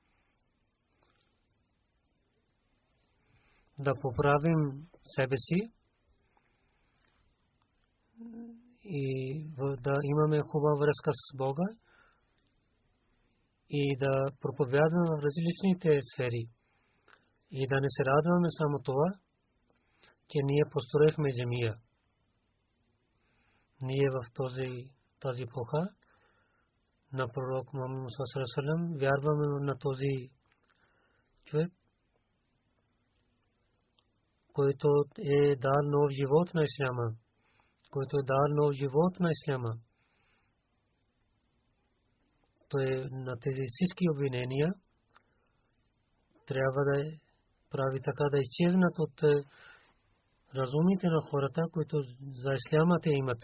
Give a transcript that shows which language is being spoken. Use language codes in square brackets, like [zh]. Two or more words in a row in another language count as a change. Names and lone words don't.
[bg] Да поправим себе си и да имаме хубава връзка с Бога и да проповядваме в различните сфери. И да не се радваме само това, че ние построихме джамия. Ние в тази епоха на пророк Мухаммад [ar] صلى الله عليه وسلم [bg] вярваме на този човек, който е дал нов живот на исляма, който е дал нов живот на исляма. Той на тези всички обвинения трябва да прави така да изчезнат от разумите на хората, които за исляма те имат.